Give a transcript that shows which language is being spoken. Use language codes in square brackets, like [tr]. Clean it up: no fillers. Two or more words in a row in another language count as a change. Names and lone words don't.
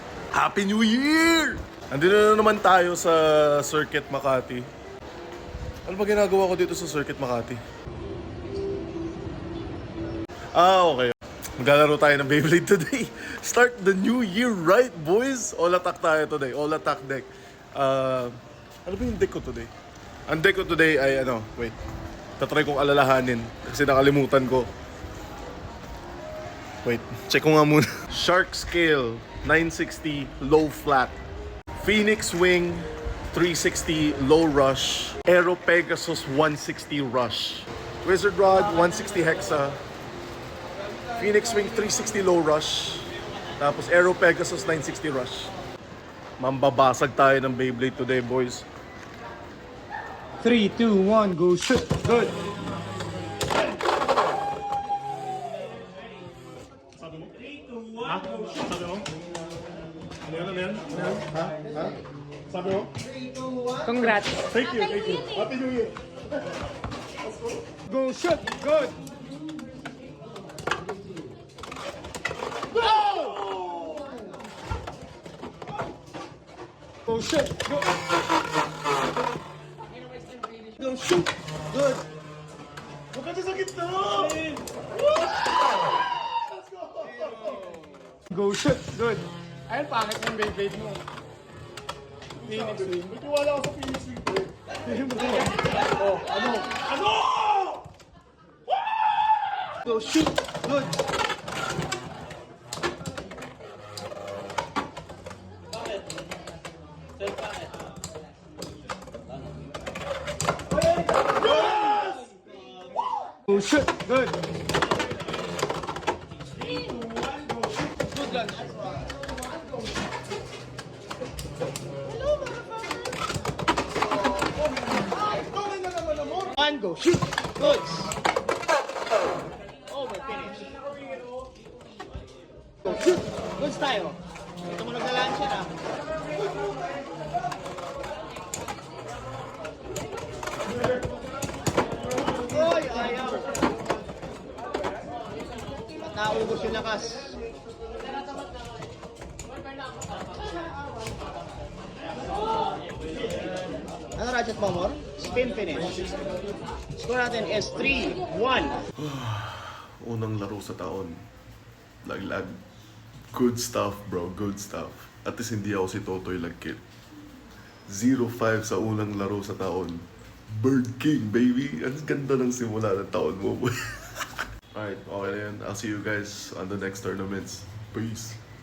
[en] Happy New Year! [tl] Andito na naman tayo sa Circuit Makati. Ano ba ginagawa ko dito sa Circuit Makati? [en] Okay. [tl] Maglalaro tayo ng Beyblade today. [en] Start the new year right, boys! All attack tayo today. All attack deck. [tl] Ano ba yung deck ko today? Ang deck ko today ay wait. Tatry kong alalahanin kasi nakalimutan ko. Wait, check ko nga muna. Shark Scale 960 low flat. Phoenix Wing 360 low rush. Aero Pegasus 160 rush. Wizard Rod 160 hexa. Phoenix Wing 360 low rush. Tapos Aero Pegasus 960 rush. Mambabasag tayo ng Beyblade today, boys. [en] 3, 2, 1, go shoot. Good. [tl] Sabi mo? [en] 3, 2, 1, go shoot. [tl] Sabi mo? Ano yan? Ha? Sabi mo? [en] Congrats. Thank you. Happy New Year. Go shoot. Good. Go shoot. Go. Go shoot. Good. [tl] Huwag ka dyan sa gitna! [en] Go shoot. Good. [tl] Ayun, pangit ng Beyblade mo. Phoenix Wing. May tiwala ako sa Phoenix Wing. Oh, ano? [en] Go shoot. Good. Go shoot. Good. Good lunch. One go shoot. Good. Over finish. Go shoot. Good tayo. [tl] Ito mo naglalaan siya na. Oy, ayaw. At naubos yung lakas. Ano Ratchet Momor? [en] Spin finish. [tl] Score natin is 3-1. Unang laro sa taon. Laglag. [en] Good stuff, bro. Good stuff. [tl] At least hindi ako si Totoy Lagkit. 0-5 sa unang laro sa taon. [en] Bird King, baby. [tl] Ang ganda ng simula ng taon mo. Alright, okay na yan. [en] I'll see you guys on the next tournaments. Peace.